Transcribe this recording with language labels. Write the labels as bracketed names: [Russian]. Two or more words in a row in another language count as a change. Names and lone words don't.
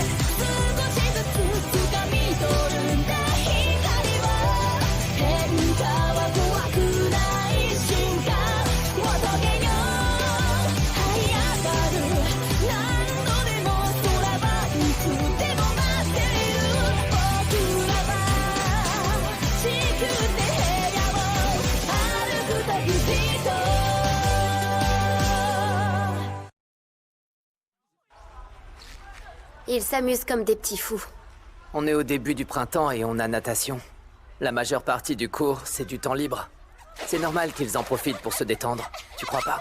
[Japanese] プ少しずつ掴み取るんだ光は変化は怖くない瞬間求めよう這い上がる何度でも空はいつでも待ってる僕らは地球で部屋を歩く旅人 [French] Ils s'amusent comme des petits fous. On est au début du printemps et on a natation. La majeure partie du cours, c'est du temps libre. C'est normal qu'ils en profitent pour se détendre, tu crois pas?